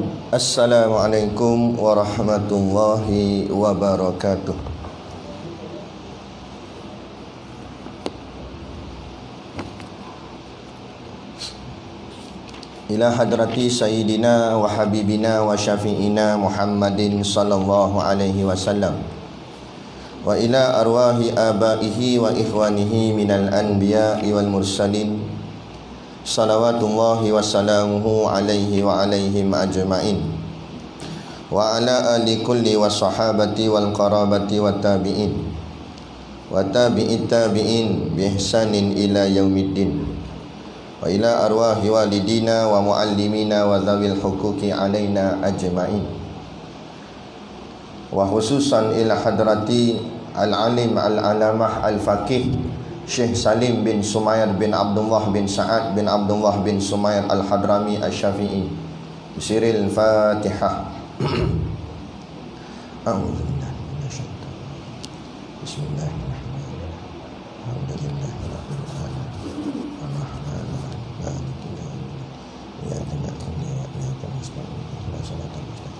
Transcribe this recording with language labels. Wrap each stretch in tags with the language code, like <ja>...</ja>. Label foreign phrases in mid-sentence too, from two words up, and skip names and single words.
<ar>السلام عليكم ورحمة الله وبركاته. إلى حضرة سيدنا وحبيبنا وشفيعنا محمد صلى الله عليه وسلم وإلى أرواح آبائه وإخوانه من الأنبياء والمرسلين صلوات الله وسلامه عليه وعليهم أجمعين وعلى آل كل والصحابة والقرابة والتابعين وتابعي التابعين بإحسان إلى يوم الدين وإلى أرواح والدينا ومعلمينا وذوي الحقوق علينا أجمعين وخصوصا إلى حضرة العالم العلامة الفقيه الشيخ سالم بن سمير بن عبد الله بن سعد بن عبد الله بن سمير الحضرمي الشافعي. سر الفاتحة. أعوذ بالله من الشيطان الرجيم. بسم الله الرحمن الرحيم. الحمد لله رب العالمين. الرحمن الرحيم. مالك يوم الدين. إياك نعبد وإياك نستعين. اهدنا الصراط المستقيم.</ar>